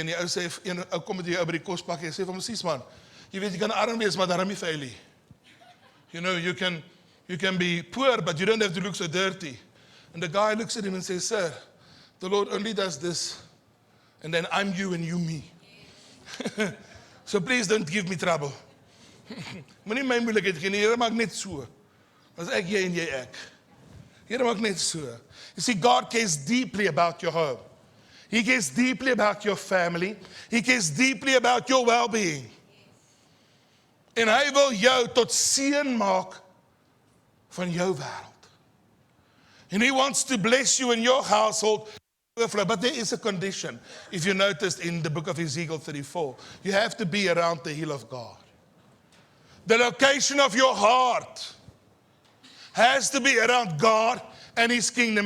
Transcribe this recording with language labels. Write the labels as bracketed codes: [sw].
[af] En die ou sê, een ou kom met die ou by die kospakkie en sê vir hom, "Sis man, jy weet jy kan arm wees, maar daarom nie vuil nie. [en] You know, you can be poor, but you don't have to look so dirty." And the guy looks at him and says, "Sir, the Lord only does this, and then I'm you and you me. So please don't give me trouble." [af] Moenie my moeilikheid gee nie, Here maak net so. As ek jy en jy ek. Here maak net so. [en] You see, God cares deeply about your home. He cares deeply about your family. He cares deeply about your well-being. [af] En hy wil jou tot seën maak van jou wêreld. [en] And he wants to bless you in your household. But there is a condition. If you noticed in the book of Ezekiel 34, you have to be around the hill of God. The location of your heart has to be around God and his kingdom.